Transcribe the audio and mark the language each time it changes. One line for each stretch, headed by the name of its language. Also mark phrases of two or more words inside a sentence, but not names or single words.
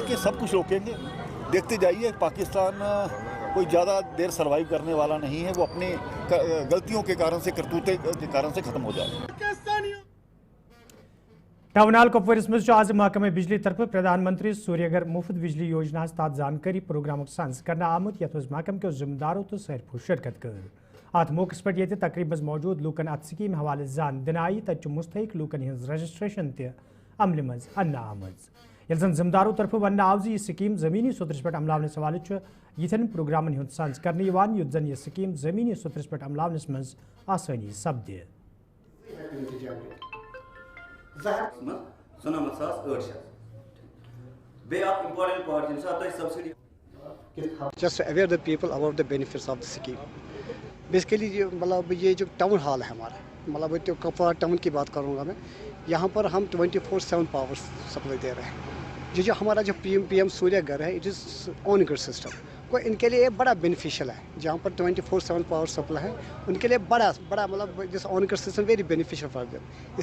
Hindi: देखिए, सब कुछ रोकेंगे, देखते जाइए। पाकिस्तान कोई ज़्यादा देर सर्वाइव करने वाला नहीं है, वो अपने गलतियों के कारण से, करतूते के कारण से ख़त्म हो जाएगा।
Kashmiri: टाउनाल कपवारिस मज आज महकमे बिजली तरफ प्रधानमंत्री सूर्यघर मुफ्त बिजली योजना तहत जानकारी प्रोग्राम सान्स कर आमुत, यथ महकम के जिम्मेदारों तो सैरफो शिरकत कर। अत मौके पे तकरीब मौजूद लूकन अत स्कीम हवाले जान दिन आई, तत मुस्तक लूकन हज रजिस्ट्रेशन अमल मज अन्न आमज। यल जन जिम्मेदारों तरफ वन आव यह स्कीम जमीनी सुतरस पे अमलावनस हवाले यिथन प्रोग्रामन हुंद सान्स कर युत जन यह स्कीम जमीनी सुतरस पे अमलावनस मज आसानी सपदे।
English: Just to aware the people about the benefits of the scheme.
Hindi: Basically मतलब ये जो
English: town hall
Hindi: है हमारा, मतलब तो कपवारा टाउन की बात करूँगा मैं, यहाँ पर हम 24/7
English: power supply
Hindi: दे रहे हैं। जो हमारा जो PM सूर्य घर है,
English: it is on grid system,
Hindi: को इनके लिए बड़ा बेनिफिशियल है। जहाँ पर 24/7
English: power supply
Hindi: है, उनके लिए बड़ा मतलब जिस
English: on grid system very beneficial for them.